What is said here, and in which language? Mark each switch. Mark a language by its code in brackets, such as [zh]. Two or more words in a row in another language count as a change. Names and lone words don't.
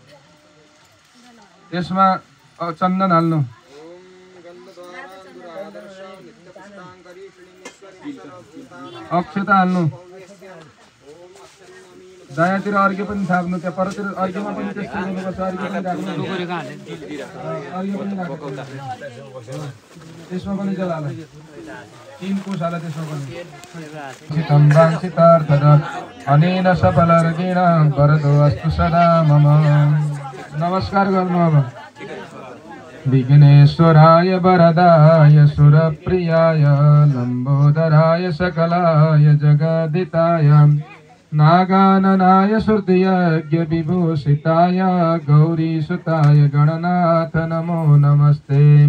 [ne] त्यसमा चन्दन हाल्नु, अक्षता हाल्नु, दायाँतिर अर्घ्य पनि थाप्नु, त्यहाँ परतिर अर्घ्यमा पनि त्यस्तो गर्नुपर्छ। त्यसमा पनि जल हाल, 3 कोष हाल त्यसमा पनि। [sa] अनेन सफलर्गेण वरदो अस्तु सदा मम। [ne] नमस्कार गर्नु अब। [sa] विघ्नेश्वराय वरदाय सुरप्रियाय लम्बोदराय सकलाय जगदिताय नागाननाय श्रुतियज्ञ विभूषिताय गौरीसुताय गणनाथ नमो नमस्ते।